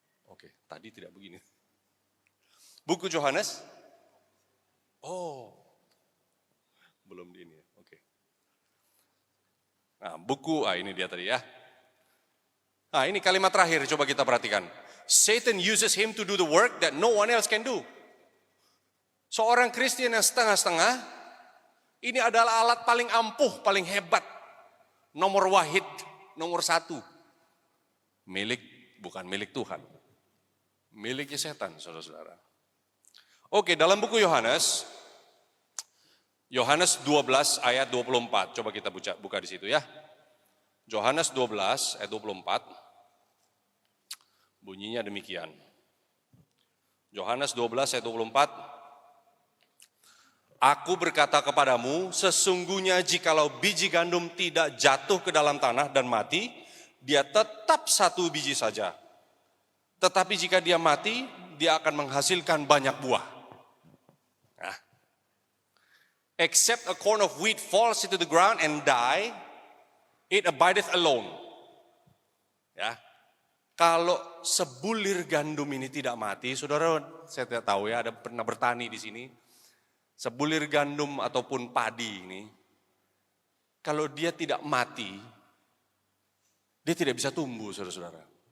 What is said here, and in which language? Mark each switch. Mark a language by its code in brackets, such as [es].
[id] Oke, tadi tidak begini. Buku Yohanes. Oh, belum di ini ya, oke. Nah, buku, ini dia tadi ya. Nah, ini kalimat terakhir, coba kita perhatikan. [en] Satan uses him to do the work that no one else can do. [id] Seorang Kristen yang setengah-setengah, ini adalah alat paling ampuh, paling hebat. Nomor wahid, nomor satu. Bukan milik Tuhan. Miliknya setan, saudara-saudara. Oke, dalam buku Yohanes 12 ayat 24, coba kita buka di situ ya. Yohanes 12 ayat 24, bunyinya demikian. Yohanes 12 ayat 24, Aku berkata kepadamu, sesungguhnya jikalau biji gandum tidak jatuh ke dalam tanah dan mati, dia tetap satu biji saja. Tetapi jika dia mati, dia akan menghasilkan banyak buah. Nah. [en] Except a corn of wheat falls into the ground and die, it abideth alone. [id] Ya. Kalau sebulir gandum ini tidak mati, saudara, saya tidak tahu ya, ada pernah bertani di sini. Sebulir gandum ataupun padi ini, kalau dia tidak mati, dia tidak bisa tumbuh, saudara-saudara.